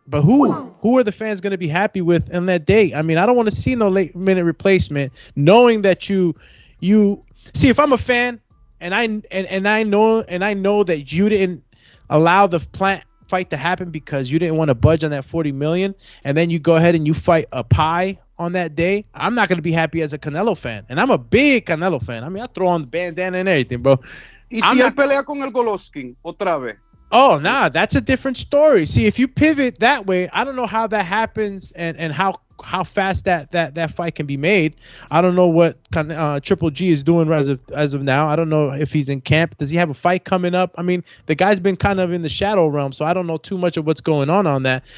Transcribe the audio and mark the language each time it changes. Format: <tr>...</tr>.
<en>But who are the fans gonna be happy with on that date? I mean, I don't want to see no late minute replacement, knowing that you see, if I'm a fan and I know that you didn't allow the plant fight to happen because you didn't want to budge on that 40 million, and then you go ahead and you fight a pie on that day, I'm not going to be happy as a Canelo fan. And I'm a big Canelo fan. I mean, I throw on the bandana and everything, bro.</en> <es>Y si él pelea con el Golovkin otra vez?</es> <en>Oh, nah, that's a different story. See, if you pivot that way, I don't know how that happens and how fast that fight can be made. I don't know what Triple G is doing as of now. I don't know if he's in camp. Does he have a fight coming up? I mean, the guy's been kind of in the shadow realm, so I don't know too much of what's going on that.</en>